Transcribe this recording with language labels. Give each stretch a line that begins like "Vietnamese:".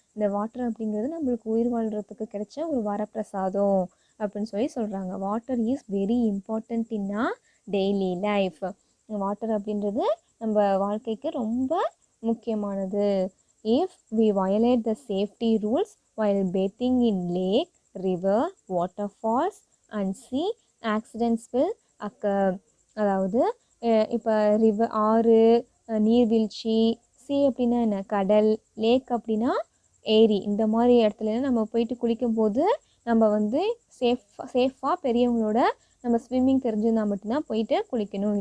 Tamil: இந்த வாட்டர் அப்படிங்கிறது நம்மளுக்கு உயிர் வாழ்கிறதுக்கு கிடைச்ச ஒரு வரப்பிரசாதம் அப்படின்னு சொல்லி சொல்கிறாங்க.
English: Water is very important in a daily life.
Tamil: Water அப்படின்றது நம்ம வாழ்க்கைக்கு ரொம்ப முக்கியமானது.
English: If we violate the safety rules while bathing in lake, river, waterfalls and sea, accidents will occur.
Tamil: அதாவது இப்போ ஆறு, நீர்வீழ்ச்சி, சி அப்படின்னா என்ன, கடல், லேக் அப்படின்னா ஏரி, இந்த மாதிரி இடத்துலலாம் நம்ம போயிட்டு குளிக்கும்போது நம்ம வந்து சேஃபாக பெரியவங்களோட நம்ம ஸ்விம்மிங் தெரிஞ்சிருந்தால் மட்டும்தான் போயிட்டு குளிக்கணும்.